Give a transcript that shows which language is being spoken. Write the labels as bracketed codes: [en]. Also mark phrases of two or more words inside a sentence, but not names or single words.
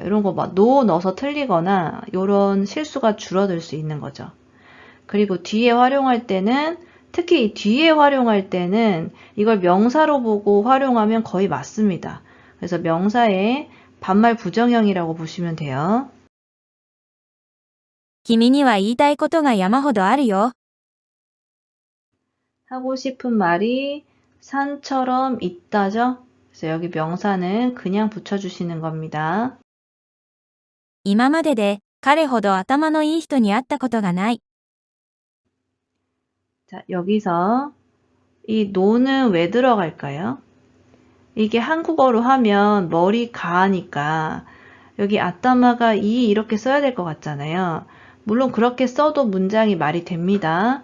[ko] 이런 거 막 노 넣어서 틀리거나 이런 실수가 줄어들 수 있는 거죠. 그리고 뒤에 활용할 때는 특히 이 뒤에 활용할 때는 이걸 명사로 보고 활용하면 거의 맞습니다. 그래서 명사의 반말 부정형이라고 보시면 돼요. [ja] 君には言いたいことが山ほどあるよ。 [ko] 하고 싶은 말이 산처럼 있다죠? 그래서 여기 명사는 그냥 붙여주시는 겁니다. [ja] 今までで彼ほど頭のいい人に会ったことがない。 [ko] 자, 여기서 이 노는 왜 들어갈까요? 이게 한국어로 하면 머리 가니까 여기 아따마가 이 이렇게 써야 될 것 같잖아요. 물론 그렇게 써도 문장이 말이 됩니다.